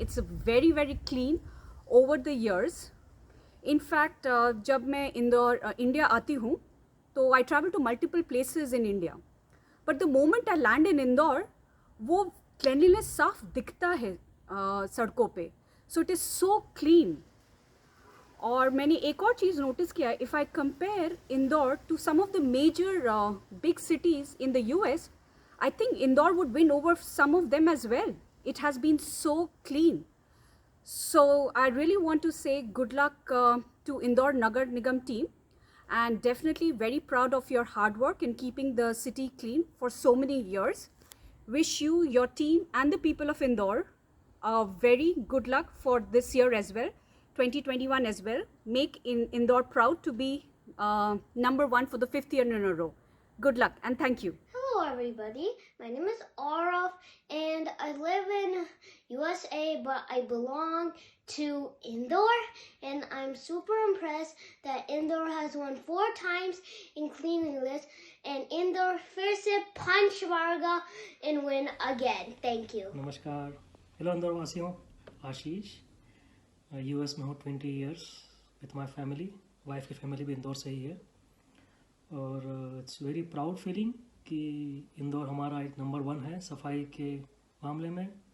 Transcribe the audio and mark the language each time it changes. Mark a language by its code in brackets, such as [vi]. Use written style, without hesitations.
[en] It's very very clean over the years. In fact जब मैं Indore India आती हूँ तो I travel to multiple places in India, but the moment I land in Indore वो cleanliness साफ दिखता है सड़कों पे। So it is so clean. और मैंने एक और चीज़ नोटिस किया, if I compare Indore to some of the major big cities in the US, I think Indore would win over some of them as well. It has been so clean. So I really want to say good luck to Indore Nagar Nigam team, and definitely very proud of your hard work in keeping the city clean for so many years. Wish you, your team and the people of Indore very good luck for this year as well, 2021 as well. Make Indore proud to be number 1 for the 5th year in a row. Good luck and thank you. Hello everybody, my name is Araf and I live in USA, but I belong to Indore, and I'm super impressed that Indore has won 4 times in cleanliness, and Indore फिर से punch मारेगा and win again. Thank you. [hi] नमस्कार, hello Indore वासियों, आशीष। US में हूँ 20 years with my family. Wife की family भी इंदौर से ही है और इट्स वेरी प्राउड फीलिंग कि इंदौर हमारा एक नंबर 1 है सफाई के मामले में।